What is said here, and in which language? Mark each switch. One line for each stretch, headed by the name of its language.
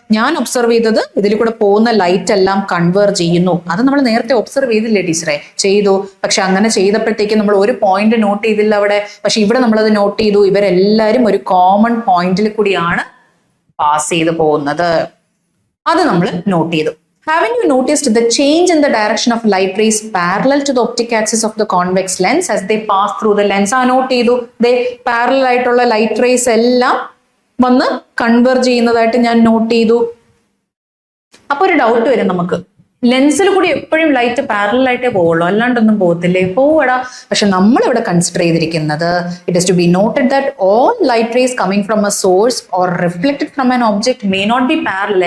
Malayalam: ഞാൻ ഒബ്സർവ് ചെയ്തത് ഇതിൽ കൂടെ പോകുന്ന ലൈറ്റ് എല്ലാം കൺവേർജ് ചെയ്യുന്നു. അത് നമ്മൾ നേരത്തെ ഒബ്സർവ് ചെയ്തില്ലേ ടീച്ചറെ? ചെയ്തു. പക്ഷെ അങ്ങനെ ചെയ്തപ്പോഴത്തേക്ക് നമ്മൾ ഒരു പോയിന്റ് നോട്ട് ചെയ്തില്ല അവിടെ. പക്ഷെ ഇവിടെ നമ്മളത് നോട്ട് ചെയ്തു. ഇവരെല്ലാരും ഒരു കോമൺ പോയിന്റിൽ കൂടിയാണ് പാസ് ചെയ്ത് പോകുന്നത്. അത് നമ്മൾ നോട്ട് ചെയ്തു.
English: Haven't you noticed the change in the direction of light rays parallel to the optic axis of the convex lens as they pass through the lens?
Malayalam: Not ചെയ്തു. ദേ പാരലൽ ആയിട്ടുള്ള light rays എല്ലാം വന്ന് converge ചെയ്യുന്നതായിട്ട് ഞാൻ not ചെയ്തു. അപ്പൊ ഒരു doubt വരും നമുക്ക്, ലെൻസിൽ കൂടി എപ്പോഴും ലൈറ്റ് പാരലൽ ആയിട്ടേ പോവുള്ളൂ, അല്ലാണ്ടൊന്നും പോകത്തില്ലേ? പോവടാ. പക്ഷെ നമ്മൾ ഇവിടെ കൺസിഡർ ചെയ്തിരിക്കുന്നത്,
English: It is to be noted that all light rays coming from a source or reflected from an object may not be parallel.